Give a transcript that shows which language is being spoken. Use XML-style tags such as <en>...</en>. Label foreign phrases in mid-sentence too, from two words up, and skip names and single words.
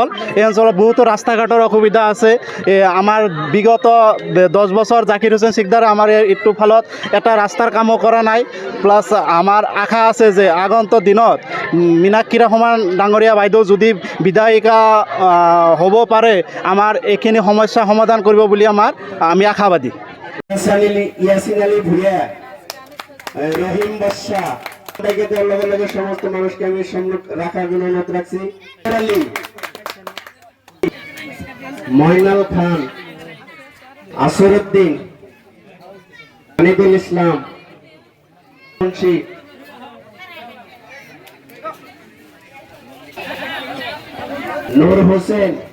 <as>এই অঞ্চলত বহুতো ৰাস্তা ঘাটৰ অসুবিধা আছে। আমাৰ বিগত 10 বছৰ জাকিৰ হুছেইন চিকদাৰে আমাৰ এইটো ফালত এটা ৰাস্তাৰ কামো কৰা নাই। প্লাছ আমাৰ আশা আছে যে আগন্তুক দিনত মীনাক্ষী ৰহমান ডাঙৰীয়া বাইদেউ যদি বিধায়িকা হ'ব পাৰে, আমাৰ এইখিনি সমস্যা সমাধান কৰিব বুলি আমি আশাবাদী।</as> <bn>ইয়াসিন আলী ভুইয়া, রহিম বাদশা, লগে লগে সমস্ত মানুষকে আমি সম্মুখ রাখার জন্য অনুরোধ রাখছি। মইনাল খান, আসরউদ্দিন, হানিদুল ইসলাম, মুন্সি, নূর হোসেন।</bn>